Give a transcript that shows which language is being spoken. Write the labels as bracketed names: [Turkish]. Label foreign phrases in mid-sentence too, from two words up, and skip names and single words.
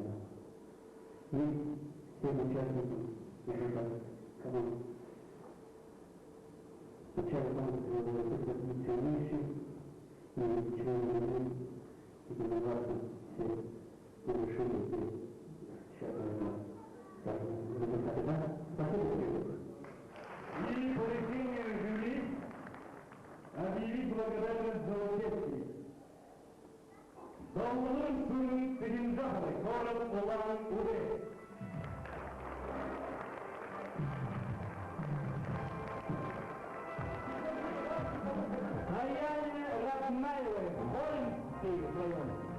[Russian] И всем участникам, кому начало конкурса было функционирующим, и члены жюри, и делегаты все решили, сейчас результаты. Спасибо. И по решению жюри объявить благодарность за участие. Долларын Сунын Кызылжаховой, город Улан-Удэ. Аяне Раднаевой, Воинский район.